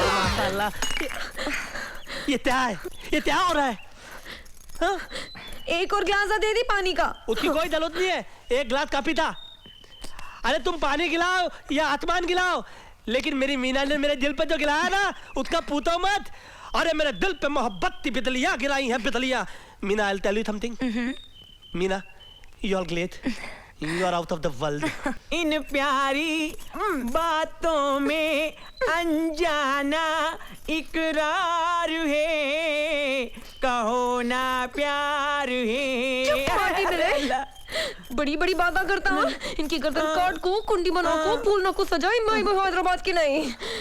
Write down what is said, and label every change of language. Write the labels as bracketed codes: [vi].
[hi] माशाल्लाह, ये क्या है? ये क्या हो रहा है? हाँ? एक और गिलास दे दी पानी का। उसकी कोई जरूरत नहीं है, एक गिलास काफी था। अरे तुम पानी गिलाओ या आसमान गिलाओ, लेकिन मेरी मीना ने मेरे दिल पे जो गिलाया ना, उसका पूछो मत। अरे मेरे दिल पे मोहब्बत की बिजलियां गिराई हैं, बिजलियां। [en] Meena, I'll tell you something. Meena, you are great. You are out of the world. [hi] इन प्यारी बातों में अनजाना इकरार है, कहो ना प्यार है। बड़ी बड़ी बातें करता हूँ। इनकी गर्दन काट को, कुंडी बना को, फूल न को सजाई, मैं हैदराबाद की नहीं।